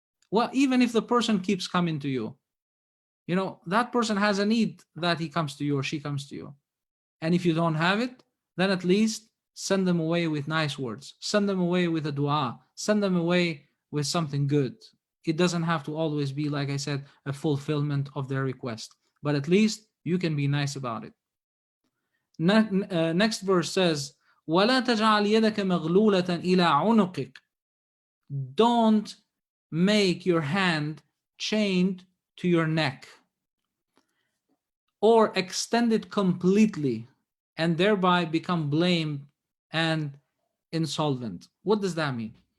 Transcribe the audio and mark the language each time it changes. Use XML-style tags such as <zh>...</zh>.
<en>Well, even if the person keeps coming to you, that person has a need that he comes to you or she comes to you. And if you don't have it, then at least send them away with nice words. Send them away with a dua. Send them away with something good. It doesn't have to always be, like I said, a fulfillment of their request. But at least you can be nice about it. Next verse says,</en> <ar>وَلَا تَجْعَلْ يَدَكَ مَغْلُولَةً إِلَىٰ عُنُقِكَ.</ar> <en>Don't make your hand chained to your neck, or extend it completely and thereby become blamed and insolvent. What does that mean?</en>